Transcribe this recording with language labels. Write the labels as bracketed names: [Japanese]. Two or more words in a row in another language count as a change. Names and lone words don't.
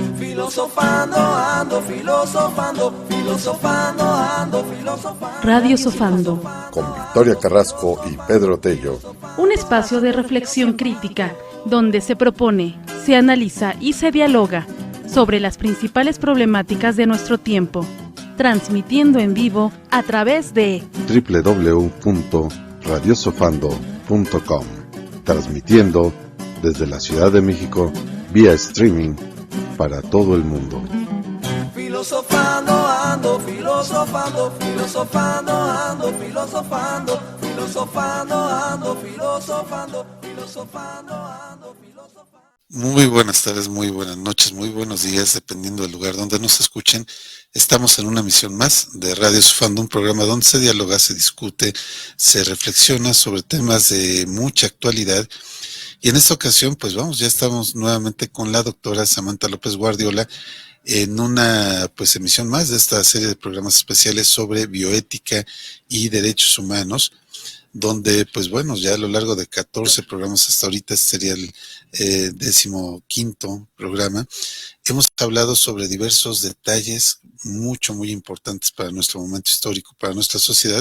[Spanish] Filosofando, ando filosofando, filosofando, ando filosofando. Radio Sofando. Con Victoria Carrasco y Pedro Tello. Un espacio de reflexión crítica donde se propone, se analiza y se dialoga sobre las principales problemáticas de nuestro tiempo, transmitiendo en vivo a través de www.radiosofando.com, transmitiendo desde la Ciudad de México vía streaming para todo el mundo. Filosofando, ando filosofando, filosofando, ando filosofando, filosofando, ando filosofando, filosofando, ando filosofando. Muy buenas tardes, muy buenas noches, muy buenos días, dependiendo del lugar donde nos escuchen. Estamos en una emisión más de Radio Sofando, un programa donde se dialoga, se discute, se reflexiona sobre temas de mucha actualidad. Y en esta ocasión, pues ya estamos nuevamente con la doctora Samantha López Guardiola en una emisión más de esta serie de programas especiales sobre bioética y derechos humanos, donde ya a lo largo de 14 programas hasta ahorita, este sería el 15º programa, hemos hablado sobre diversos detalles muy importantes para nuestro momento histórico, para nuestra sociedad.